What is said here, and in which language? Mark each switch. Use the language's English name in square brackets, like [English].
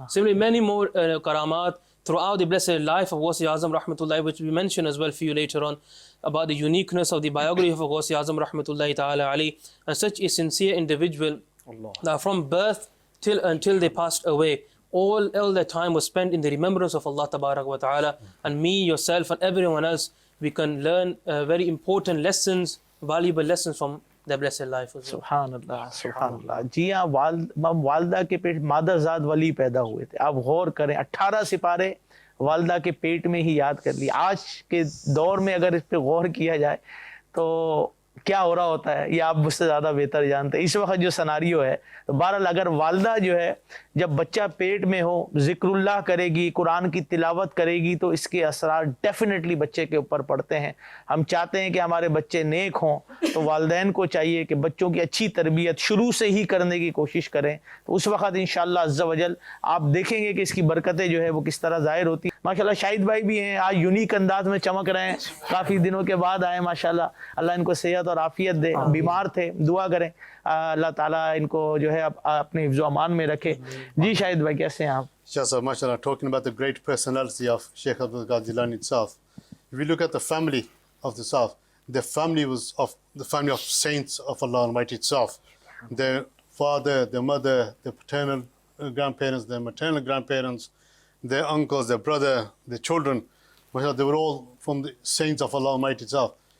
[English] Similarly, many more karamat throughout the blessed life of Ghaus Azam rahmatullahi, which we mention as well for you later on, about the uniqueness of the biography of Ghaus Azam rahmatullahi ta'ala alayhi, and such a sincere individual that from birth until they passed away, all their time was spent in the remembrance of Allah Tabarak wa Ta'ala. And me, yourself and everyone else, we can learn very important lessons, valuable lessons from their blessed life as well. [Arabic] Subhanallah, Subhanallah. [Urdu] جی ہاں, والدہ کے پیٹ مادر ذات ولی پیدا ہوئے تھے. آپ غور کریں, 18 سپارے والدہ کے پیٹ میں ہی یاد کر لی. آج کے دور میں اگر اس پہ غور کیا جائے تو کیا ہو رہا ہوتا ہے یہ آپ مجھ سے زیادہ بہتر جانتے ہیں. اس وقت جو سناریو ہے, تو بہرحال اگر والدہ جو ہے جب بچہ پیٹ میں ہو ذکر اللہ کرے گی, قرآن کی تلاوت کرے گی, تو اس کے اثرات ڈیفینیٹلی بچے کے اوپر پڑتے ہیں. ہم چاہتے ہیں کہ ہمارے بچے نیک ہوں, تو والدین کو چاہیے کہ بچوں کی اچھی تربیت شروع سے ہی کرنے کی کوشش کریں. تو اس وقت انشاءاللہ عز و جل آپ دیکھیں گے کہ اس کی برکتیں جو ہے وہ کس طرح ظاہر ہوتی ہیں. ماشاءاللہ شاہد بھائی بھی ہیں, آج یونیک انداز میں چمک رہے ہیں, کافی دنوں کے بعد آئے ماشاءاللہ. اللہ ان کو صحت اور عافیت دے. بیمار تھے, دعا کریں اللہ تعالیٰ ان کو جو ہے اپنے حفظ و امان میں رکھے. جی شاہد بھائی کیسے ہیں آپ؟ [English] Shah, mashallah, talking about the great personality of Sheikh Abdul Qadir Jilani itself. If we look at the family of the South, the family was of the family of saints of Allah Almighty itself. Their father, their mother, their paternal grandparents, their maternal grandparents, their uncles, their brother, their children, mashallah, they were all from the saints of Allah Almighty itself.